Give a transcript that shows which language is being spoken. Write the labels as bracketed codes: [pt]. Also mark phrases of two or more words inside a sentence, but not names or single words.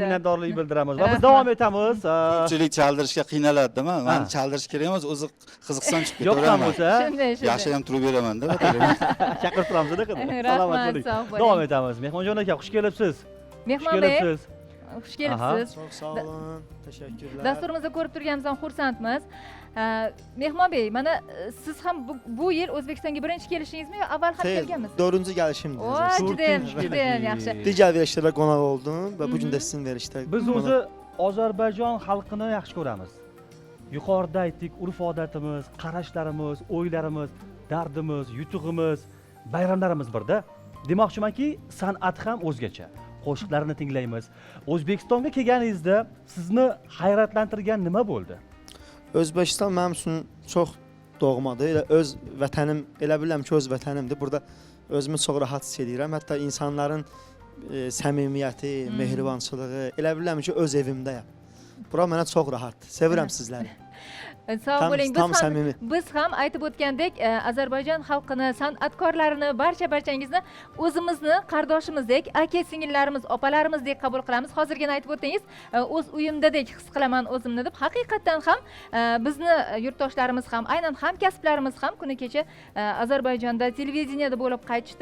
[uz] minnatdorlik bildiramiz. Va biz Rahmat. davom etamiz. Ko'pchilik chaldirishga qiynaladimi? Ha. Men chaldirish kerak emas, o'zi qiziqsam chiqib Yo'q ham ketaveraman. bo'lsa, Shunday, Yaxshi ham turib beramanda. chaqirib turamiz-da qidim. Salomat bo'ling. sog' bo'ling. Davom etamiz. Mehmonjon aka, xush kelibsiz. Xush Mehmon bey, kelibsiz. xush kelibsiz. [tr] Çok sağ olun. Teşekkürler. [uz] Dasturimizni ko'rib turganimizdan xursandmiz. Mehmon bey, mana siz ham bu yil O'zbekistonga birinchi kelishingizmi yo avval ham [tr] Değil, [uz] kelganmisiz? [tr] dördüncü gelişimdi. [uz] Voy, judayam To'rtinchi yaxshi. [tr] Diğer verişlere konak oldum ve bugün de sizin verişte [uz] Biz [tr] konak- [uz] o'zi Ozarbayjon xalqini yaxshi ko'ramiz. Yuqorida aytdik, urf-odatimiz, qarashlarimiz, o'ylarimiz, dardimiz, yutug'imiz, bayramlarimiz birda. Demoqchimanki, san'at ham o'zgacha. Qo'shiqlarini tinglaymiz. O'zbekistonga kelganingizda sizni hayratlantirgan nima bo'ldi? [tr] Özbekistan benim için çok doğmadı. [az] Elə öz vətənim, elə bilirəm ki, öz vətənimdir. Burada özümü çox rahat hiss edirəm. Hətta insanların səmimiyyəti, mehribançılığı, elə bilirəm ki, öz evimdəyəm. Bura mənə çox rahat. Sevirəm sizləri. [uz] Sog' bo'ling. Tam samimiy. Biz ham aytib o'tgandek, Ozarbayjon xalqini, san'atkorlarini, barchangizni o'zimizni qardoshimizdek, aka singillarimiz, opalarimizdek qabul qilamiz. Hozirgina aytib o'tdingiz, o'z uyimdadek his qilaman o'zimni deb. Haqiqatan ham bizni yurtdoshlarimiz ham, aynan hamkasblarimiz ham kuni kecha Ozarbayjonda televideniyada bo'lib qaytishdi.